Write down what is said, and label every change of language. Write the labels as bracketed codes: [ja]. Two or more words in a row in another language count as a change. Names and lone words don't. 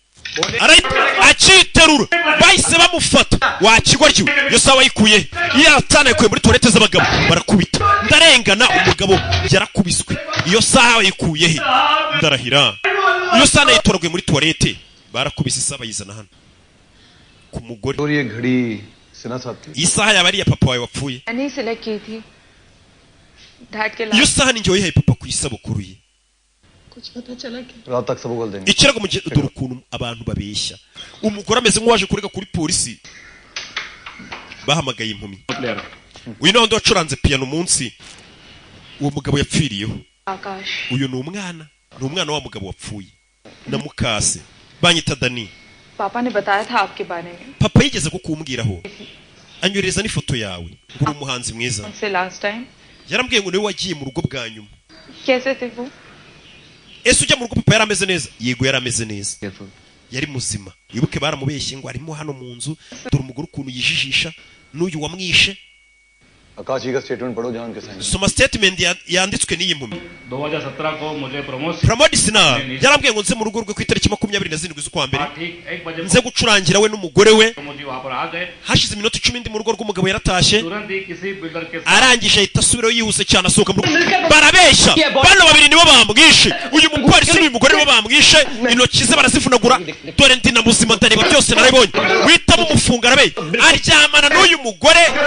[rw] akiterura bahise bamufata wakigoryo iyo sawa yikuye iyo atana yikuye muri toilette z'abagabo barakubita ndarengana umugabo yarakubiswe iyo sawa yikuye he ndarahira iyo sana yitoragwe muri toilette barakubise isaba yizana hano ku mugore [hi] और ये घड़ी सिना साहब की [rw] isaha yabari ya papa wawe wapfuye [hi] मैंने सिलेक्ट की थी डैड के [rw] iyo saha ni njye papa ku isabukuru ye [hi] कुछ पता चला कि रात तक सब उगल देंगे [rw] ikirago mu gihe dore ukuntu abantu babeshya umugore ameze nk'uwaje kurega kuri polisi bahamagaye impumyi uyu nawe wacuranze piano umunsi uwo mugabo yapfiriyeho [hi] आकाश [rw] uyu ni umwana wa mugabo wapfuye na mukase banyita Dani [hi] पापा ने बताया था आपके बारे में [rw] papa yigeze kukumbwiraho anyoreza n'ifoto yawe nguri umuhanzi mwiza [hi] उनसे [en] last time [rw] yarambwiye ngo niwe wagiye mu rugo bwa nyuma [hi] कैसे थे वो [rw] ese ujya mu rugo papa yarameze neza yego yarameze neza yari muzima yibuke baramubeshye ngo arimo hano mu nzu dore umugore ukuntu yijijisha n'uyu wamwishe [hi] आकाश जी का स्टेटमेंट पढ़ो जहां के साइन [rw] soma statement yanditswe n'iyi mpumyi [hi] 2017 को मुझे प्रमोशन [rw] Pramodisina yarambwiye ngo nze mu rugo rwe ku itariki 27 z'ukwa mbere nze gucurangira we n'umugore we hashize iminota 10 ndi mu rugo rw'umugabo yaratashye arangije ahita asubiraho yihuse cyane asohoka mu rugo barabeshya bano babiri nibo bamwishe uyu mupolisi n'uyu mugore nibo bamwishe intoki ze barazivunagura dore ndi na muzima ndareba byose narabibonye witamo umufunga arabe aryamana n'uyu mugore